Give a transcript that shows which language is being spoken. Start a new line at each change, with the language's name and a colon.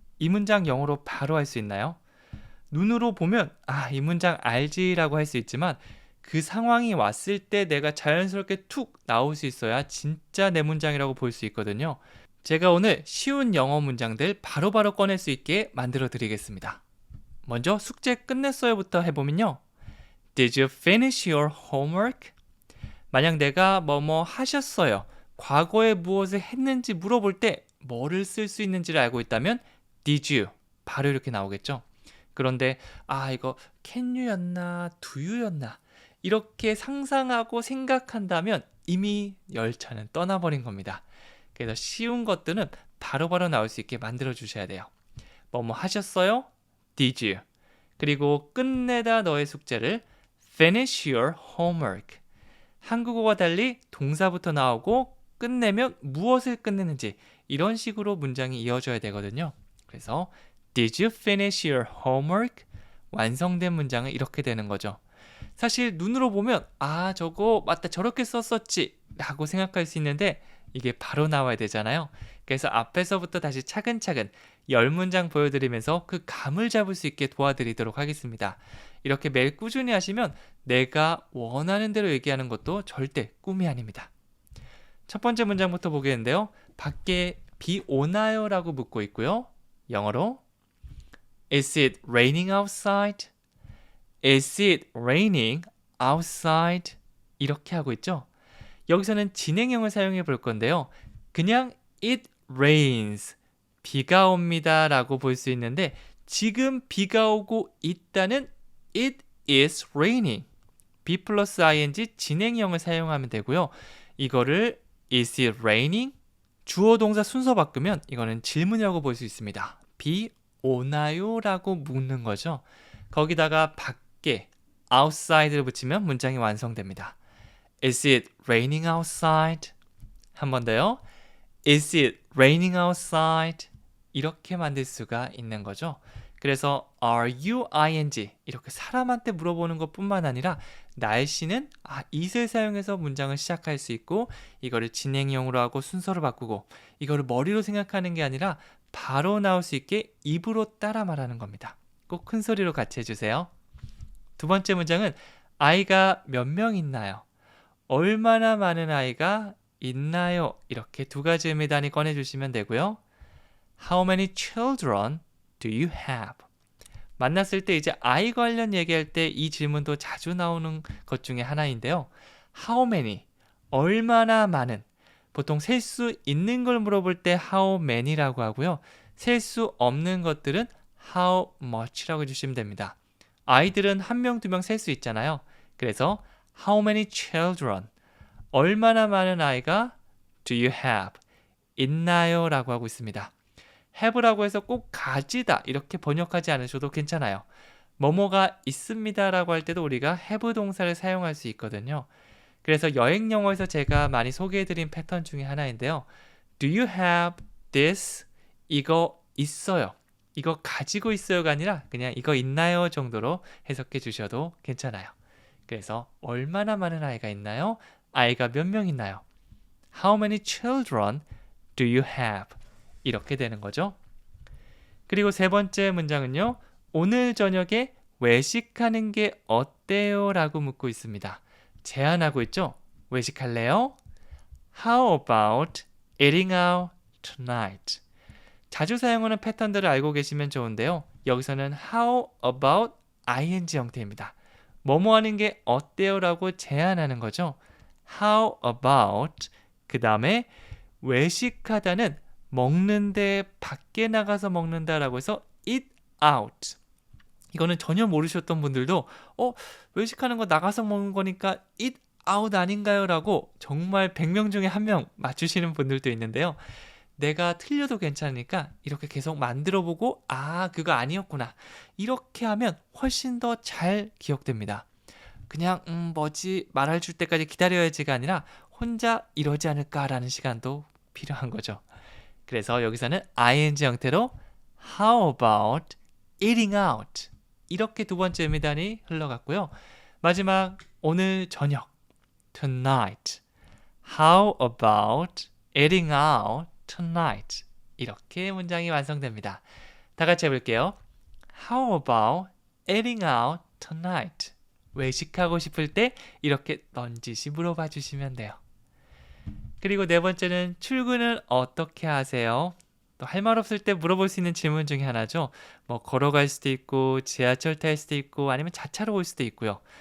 Korean: 이 문장 영어로 바로 할 수 있나요? 눈으로 보면 이 문장 알지라고 할 수 있지만 그 상황이 왔을 때 내가 자연스럽게 툭 나올 수 있어야 진짜 내 문장이라고 볼 수 있거든요. 제가 오늘 쉬운 영어 문장들 바로바로 꺼낼 수 있게 만들어 드리겠습니다. 먼저 숙제 끝냈어요부터 해보면요.
English: Did you finish your homework?
Korean: 만약 내가 뭐뭐 하셨어요. 과거에 무엇을 했는지 물어볼 때 뭐를 쓸 수 있는지를 알고 있다면
English: did you
Korean: 바로 이렇게 나오겠죠. 그런데 이거 can you였나 do you였나 이렇게 상상하고 생각한다면 이미 열차는 떠나버린 겁니다. 그래서 쉬운 것들은 바로바로 나올 수 있게 만들어 주셔야 돼요. 뭐뭐 하셨어요?
English: did you.
Korean: 그리고 끝내다 너의 숙제를
English: finish your homework.
Korean: 한국어와 달리 동사부터 나오고 끝내면 무엇을 끝내는지 이런 식으로 문장이 이어져야 되거든요. 그래서
English: Did you finish your homework?
Korean: 완성된 문장은 이렇게 되는 거죠. 사실 눈으로 보면 저거 맞다 저렇게 썼었지 라고 생각할 수 있는데 이게 바로 나와야 되잖아요. 그래서 앞에서부터 다시 차근차근 10문장 보여드리면서 그 감을 잡을 수 있게 도와드리도록 하겠습니다. 이렇게 매일 꾸준히 하시면 내가 원하는 대로 얘기하는 것도 절대 꿈이 아닙니다. 첫 번째 문장부터 보겠는데요. 밖에 비 오나요? 라고 묻고 있고요. 영어로
English: Is it raining outside? Is it raining outside?
Korean: 이렇게 하고 있죠. 여기서는 진행형을 사용해 볼 건데요. 그냥 it rains, 비가 옵니다 라고 볼 수 있는데 지금 비가 오고 있다는
English: it is raining,
Korean: be 플러스 ing 진행형을 사용하면 되고요. 이거를
English: is it raining?
Korean: 주어 동사 순서 바꾸면 이거는 질문이라고 볼 수 있습니다. 비 오나요? 라고 묻는 거죠. 거기다가 밖에 outside를 붙이면 문장이 완성됩니다.
English: Is it raining outside?
Korean: 한 번 더요.
English: Is it raining outside?
Korean: 이렇게 만들 수가 있는 거죠. 그래서 are you ing 이렇게 사람한테 물어보는 것뿐만 아니라 날씨는 it을 사용해서 문장을 시작할 수 있고 이거를 진행형으로 하고 순서를 바꾸고 이거를 머리로 생각하는 게 아니라 바로 나올 수 있게 입으로 따라 말하는 겁니다. 꼭 큰 소리로 같이 해주세요. 두 번째 문장은 아이가 몇 명 있나요? 얼마나 많은 아이가 있나요? 이렇게 두 가지 의미 단위 꺼내주시면 되고요.
English: How many children do you have?
Korean: 만났을 때 이제 아이 관련 얘기할 때 이 질문도 자주 나오는 것 중에 하나인데요.
English: How many?
Korean: 얼마나 많은? 보통 셀 수 있는 걸 물어볼 때 how many라고 하고요. 셀 수 없는 것들은 how much라고 해주시면 됩니다. 아이들은 한 명, 두 명 셀 수 있잖아요.
English: 그래서 How many children?
Korean: 얼마나 많은 아이가
English: do you have?
Korean: 있나요? 라고 하고 있습니다. have라고 해서 꼭 가지다 이렇게 번역하지 않으셔도 괜찮아요. 뭐뭐가 있습니다 라고 할 때도 우리가 have 동사를 사용할 수 있거든요. 그래서 여행 영어에서 제가 많이 소개해드린 패턴 중에 하나인데요.
English: Do you have this?
Korean: 이거 있어요. 이거 가지고 있어요가 아니라 그냥 이거 있나요? 정도로 해석해 주셔도 괜찮아요. 그래서 얼마나 많은 아이가 있나요? 아이가 몇 명 있나요?
English: How many children do you have?
Korean: 이렇게 되는 거죠. 그리고 세 번째 문장은요. 오늘 저녁에 외식하는 게 어때요? 라고 묻고 있습니다. 제안하고 있죠. 외식할래요?
English: How about eating out tonight?
Korean: 자주 사용하는 패턴들을 알고 계시면 좋은데요. 여기서는 how about ing 형태입니다. 뭐뭐 하는 게 어때요? 라고 제안하는 거죠. How about 그 다음에 외식하다는 먹는데 밖에 나가서 먹는다라고 해서 eat out. 이거는 전혀 모르셨던 분들도 외식하는 거 나가서 먹는 거니까 eat out 아닌가요? 라고 정말 100명 중에 1명 맞추시는 분들도 있는데요. 내가 틀려도 괜찮으니까 이렇게 계속 만들어보고 그거 아니었구나 이렇게 하면 훨씬 더 잘 기억됩니다. 그냥 뭐지 말할 줄 때까지 기다려야지가 아니라 혼자 이러지 않을까라는 시간도 필요한 거죠. 그래서 여기서는 ing 형태로
English: How about eating out?
Korean: 이렇게 두 번째 의미단이 흘러갔고요. 마지막 오늘 저녁
English: tonight How about eating out tonight.
Korean: 이렇게 문장이 완성됩니다. 다 같이 해볼게요.
English: How about eating out tonight?
Korean: 외식하고 싶을 때 이렇게 넌지시 물어봐 주시면 돼요. 그리고 네 번째는 출근은 어떻게 하세요? 또 할 말 없을 때 물어볼 수 있는 질문 중에 하나죠. 뭐 걸어갈 수도 있고 지하철 탈 수도 있고 아니면 자차로 올 수도 있고요.